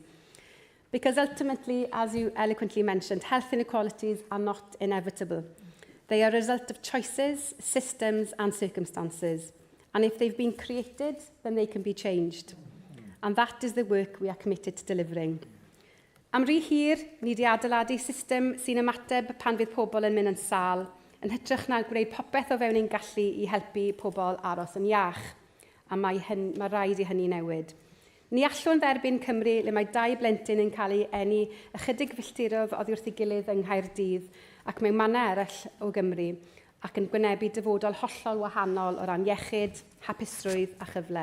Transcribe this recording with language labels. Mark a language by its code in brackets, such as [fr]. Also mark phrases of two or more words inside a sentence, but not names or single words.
[en] Because ultimately, as you eloquently mentioned, health inequalities are not inevitable. They are a result of choices, systems and circumstances. And if they've been created, then they can be changed. and that is the work we are committed to delivering. [cy] Am rhy hir, ni wedi adeiladu system sy'n ymateb pan fydd pobl yn mynd yn sal, yn hytrach na gwneud popeth o fewn ein gallu i helpu pobl aros yn iach, a mae rhaid i hynny newid. Ni allwn dderbyn Cymru le mae 2 blentyn yn cael ei eni ychydig filltirodd oddi wrth ei gilydd yng Nghaerdydd ac mewn mannau eraill o Gymru ac yn gwynebu dyfodol hollol wahanol o ran iechyd, hapusrwydd a chyfle.